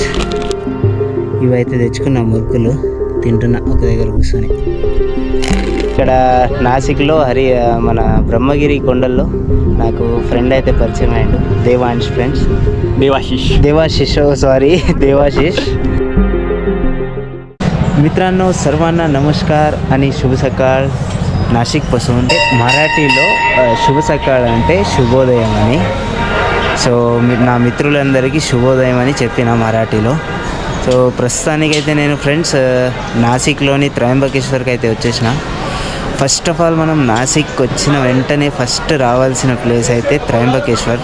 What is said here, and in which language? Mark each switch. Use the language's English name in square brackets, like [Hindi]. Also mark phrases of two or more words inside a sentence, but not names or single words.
[Telugu] ఇవైతే తెచ్చుకున్న మురుకులు తింటున్నా ఒక దగ్గర కూర్చొని. ఇక్కడ నాసిక్లో మన బ్రహ్మగిరి కొండల్లో నాకు ఫ్రెండ్ అయితే పరిచయం అయ్యాడు, దేవాంశ్ ఫ్రెండ్స్. [Marathi] देवाशीष मित्रांनो सर्वांना नमस्कार आणि शुभ सकाळ. नाशिकपासून मराठीలో शुभ सकाळ [Telugu] అంటే శుభోదయం అని. సో నా మిత్రులందరికీ శుభోదయం అని చెప్పిన మరాఠీలో. సో ప్రస్తుతానికైతే నేను ఫ్రెండ్స్ నాసిక్లోని త్రయంబకేశ్వర్కి అయితే వచ్చేసిన. [English] first of all [Telugu] మనం నాసిక్ వచ్చిన వెంటనే ఫస్ట్ రావాల్సిన ప్లేస్ అయితే త్రయంబకేశ్వర్.